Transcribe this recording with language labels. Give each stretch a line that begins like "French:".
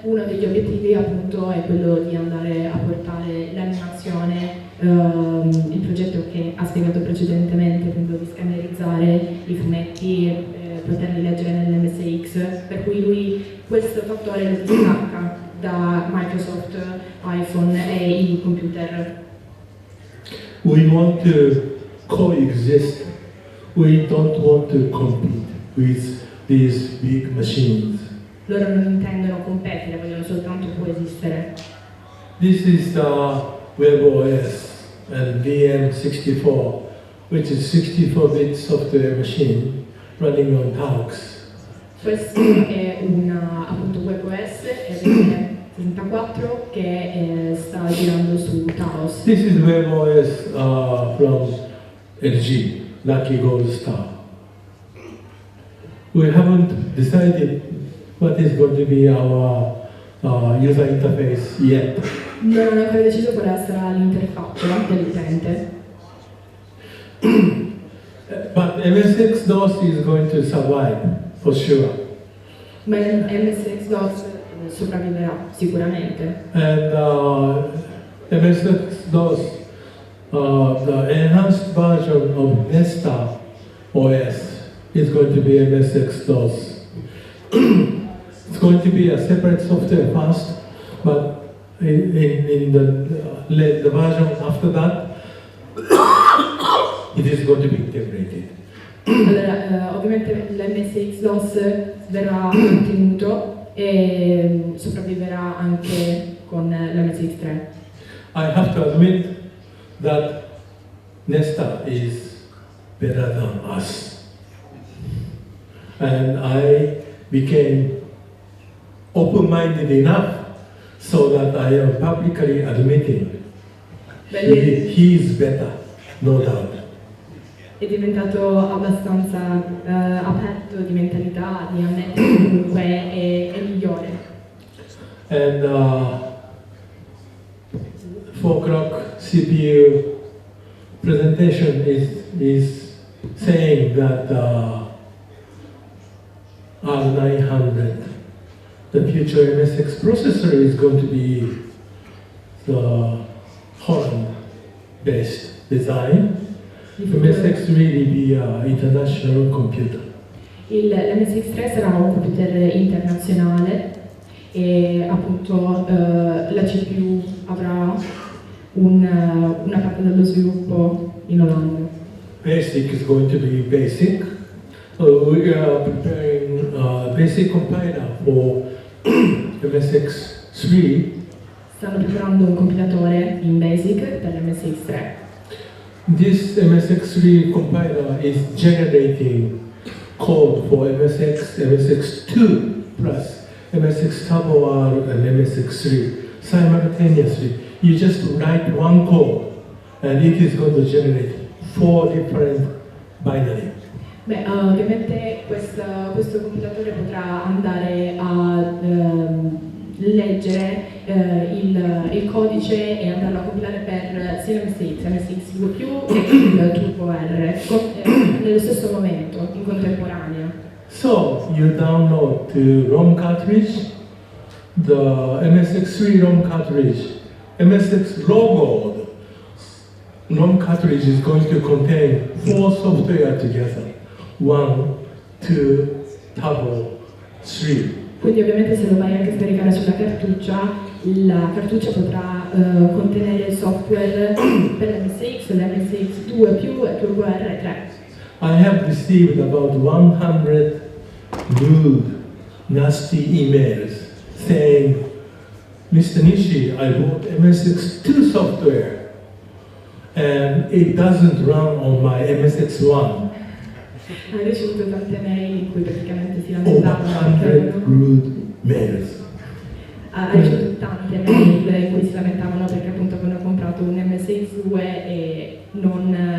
Italian: Uno degli obiettivi appunto è quello di andare a portare l'animazione, il progetto che ha spiegato precedentemente, appunto di scannerizzare i fumetti, poterli leggere nell'MSX, per cui lui questo fattore lo distacca da Microsoft, iPhone e i computer.
English: We want to coexist. We don't want to compete with these big machines.
Italian: Loro non intendono competere, vogliono soltanto coesistere.
English: This is the WebOS and VM64, which is 64-bit software machine running on TAUX.
Italian: Questo è appunto WebOS e 64 che sta girando su TAOS.
English: This is WebOS from LG, Lucky Gold Star. We haven't decided what is going to be our user interface yet.
Italian: Non hanno ancora deciso quale sarà l'interfaccia dell'utente.
English: But MSX-DOS is going to survive, for sure.
Italian: Ma MSX-DOS sopravviverà sicuramente.
English: And MSX-DOS, the enhanced version of Questa OS is going to be MSX-DOS. It's going to be a separate software first, but in the version after that, it is going to be integrated.
Italian: Allora, ovviamente l'MSX-DOS verrà mantenuto e sopravviverà anche con l'MSX3.
English: I have to admit that Nesta is better than us. And I became open-minded enough so that I am publicly admitting he is better, no doubt.
Italian: È diventato abbastanza aperto di mentalità, di ammettere che comunque è migliore.
English: And 4 o'clock CPU presentation is saying that R900, the future MSX processor, is going to be the Holland-based design. MSX really be an international computer.
Italian: L'MSX3 sarà un computer internazionale e appunto la CPU avrà una parte dello sviluppo in Olanda.
English: Basic is going to be basic. We are preparing a basic compiler for MSX3.
Italian: Stanno preparando un compilatore in BASIC per l'MSX3.
English: This MSX3 compiler is generating code for MSX, MSX2 plus MSX Turbo R and MSX3 simultaneously. You just write one code and it is going to generate 4 different binary.
Italian: Beh, ovviamente questo compilatore potrà andare a leggere il codice e andarlo a compilare per sia l'MSX, MSX2+, e il Turbo R nello stesso momento, in contemporanea.
English: So you download the ROM cartridge, the MSX3 ROM cartridge, MSX logoed ROM cartridge is going to contain 4 software together, 1, 2, Turbo, 3.
Italian: Quindi ovviamente se lo vai anche a scaricare sulla cartuccia, la cartuccia potrà contenere il software per l'MSX, l'MSX2+, e Turbo R3.
English: I have received about 100 rude, nasty emails saying, Mr. Nishi, I bought MSX2 software and it doesn't run on my MSX1.
Italian: Hai ricevuto tante mail in cui praticamente si
English: Over
Italian: lamentavano
English: 100 rude mails.
Italian: ha ricevuto tante mail in cui si lamentavano perché appunto avevano comprato un MSX2 e non...